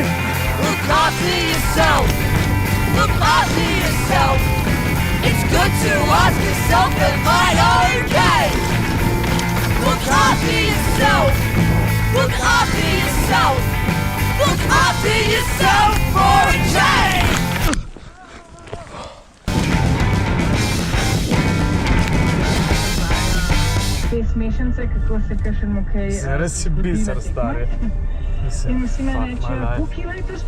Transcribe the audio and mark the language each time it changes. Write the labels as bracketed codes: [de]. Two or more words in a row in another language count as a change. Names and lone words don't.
[en] Look after yourself. Look after yourself. It's good to ask yourself, am I okay? Look after yourself. Look after yourself. Look after yourself for a change. [sl] Te smešence, kako se kakšen mokej... Zares si biser, stari. In vsi me [en] Fuck my [sl] rečejo, [en] life. [sl] koliko kila je to